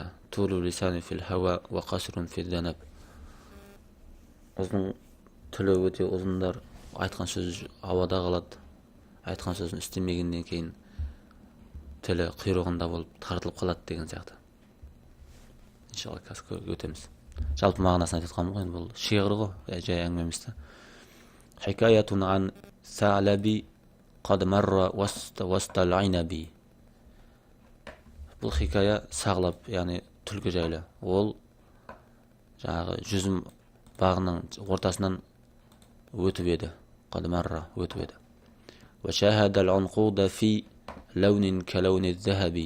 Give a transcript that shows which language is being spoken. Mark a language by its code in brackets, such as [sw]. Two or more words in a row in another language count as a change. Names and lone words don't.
[ar] طول لسان في الهواء وقصر في الذنب. [kk] Ұзын тілі өте ұзындар, айтқан сөз ауада қалады. Айтқан сөзін істемегеннен кейін тілі құйрығында болып тартылып қалады деген сияқты. Иншалла қазір өтеміз. Жалпы мағынасын айтып жатқанмын ғой, енді бұл шиғыр ғой, жай әңгіме емес та. [ar] حكاية عن ثعلب قد مر وسط الأعناب. [kk] Бұл хикая сағлап, яғни түлкі жайлы. Ол жаңағы жүзім бағының ортасынан өтіп еді. Қадмарра өтіп еді. [ar] وشاهد العنقود في لون كلون الذهب.